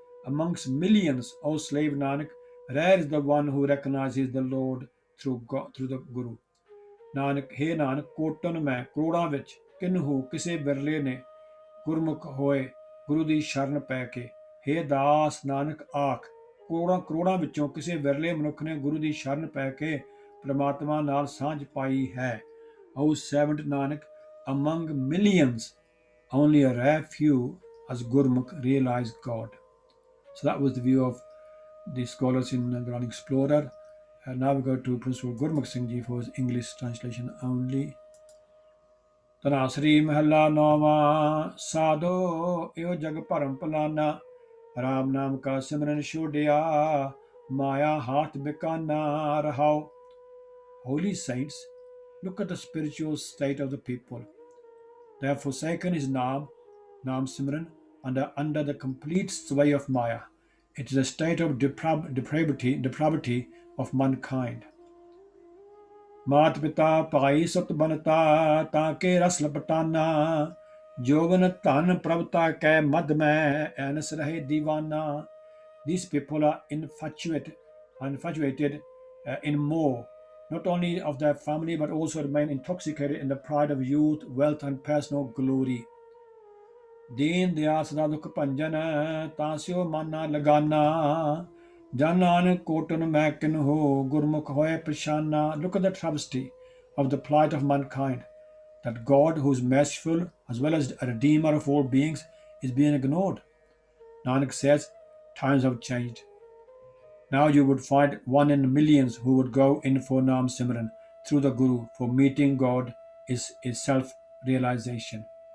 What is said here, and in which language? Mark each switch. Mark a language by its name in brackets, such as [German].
[English] Amongst millions, O slave Nanak, rare is the one who recognizes the Lord through the Guru. [Punjabi] Nanak, hey Nanak, cotton ਮੈਂ ਕਰੋੜਾਂ ਵਿੱਚ ਕਿਨਹੂ ਕਿਸੇ ਵਿਰਲੇ ਨੇ ਗੁਰਮੁਖ ਹੋਏ ਗੁਰੂ ਦੀ ਸ਼ਰਨ ਪੈ ਕੇ। ਹੇ ਦਾਸ ਨਾਨਕ ਆਖ, ਕਰੋੜਾਂ ਵਿੱਚੋਂ ਕਿਸੇ ਵਿਰਲੇ ਮਨੁੱਖ ਨੇ ਗੁਰੂ ਦੀ ਸ਼ਰਨ ਪੈ ਕੇ ਪ੍ਰਮਾਤਮਾ ਨਾਲ ਸਾਂਝ ਪਾਈ ਹੈ। [English] O servant Nanak, among millions, only a rare few as Gurmukh realize God. So that was the view of the scholars in the Quran Explorer. And now we go to Principal Gurmukh Singh Ji for his English translation only. [Punjabi] Dhanasari ਮਹੱਲਾ ਨੌਵਾਂ। ਸਾਧੋ ਇਹੋ ਜਗ ਭਰਮ ਭੁਲਾਨਾ, ਰਾਮ ਨਾਮ ਕਾ ਸਿਮਰਨ ਛੋੜਿਆ, ਮਾਇਆ ਹਾਥ ਬਿਕਾਨਾ ਰਹਾਓ। [English] Holy saints, look at the spiritual state of the people. They have forsaken his Naam Simran, and are under the complete sway of Maya. It is a state of depravity of mankind. [Punjabi] ਮਾਤ ਪਿਤਾ ਭਾਈ ਸੁਤ ਬਨਤਾ ਤਾਂ ਕੇ ਰਸ ਲਪਟਾਨਾ, ਜੋਵਨ ਧਨ ਪ੍ਰਭਤਾ ਕੈ ਮਦ ਮੈਂ, Ann's ਰਹੇ ਦੀਵਾਨਾ। [English] These people are infatuated in more, not only of their family, but also remain intoxicated in the pride of youth, wealth, and personal glory. [Punjabi] ਦੀਨ ਦਿਆ ਸਦਾ ਦੁੱਖ ਭੰਜਨ ਤਾਂ ਸਿਓ ਮਨ ਨਾ ਲਗਾਨਾ। ਜਨ ਨਾਨਕ ਕੋਟਨ ਮੈਂ ਕਿਨਹੋ ਗੁਰਮੁਖ ਹੋਏ ਪਛਾਨਾ। [English] Look at the travesty of the plight of mankind, that God, who is merciful as well as a redeemer of all beings, is being ignored. Nanak says, times have changed. Now you would find one in millions who would go in for Naam Simran through the Guru, for meeting God is self-realization.